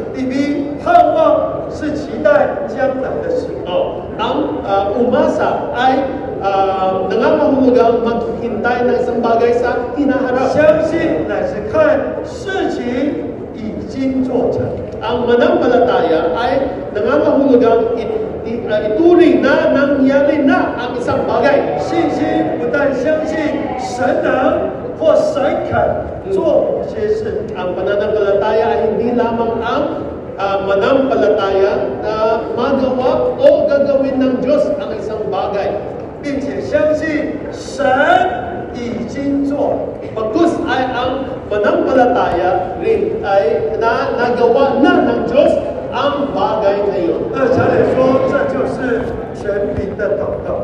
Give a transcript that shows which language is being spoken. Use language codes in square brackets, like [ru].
[zh] 第一，盼望是期待将来的事。 [tl] Ang umasa ay nangangahulugang maghintay ng isang bagay sa hinaharap. [zh] 相信乃是看事情已经做成。 [tl] Ang manampalataya ay nangangahulugang ituring na nangyari na ang isang bagay. [zh] 信心不但相信神能或神肯做某些事， [tl] Ang pananampalataya ay hindi lamang ang manampalataya na magawa o gagawin ng Diyos ang isang bagay. [zh] 并且相信神已经做。 [tl] Bagkus ay ang manampalataya rin ay nagawa na ng Diyos ang bagay na iyon. [zh] 二小姐说，这就是全民的祷告。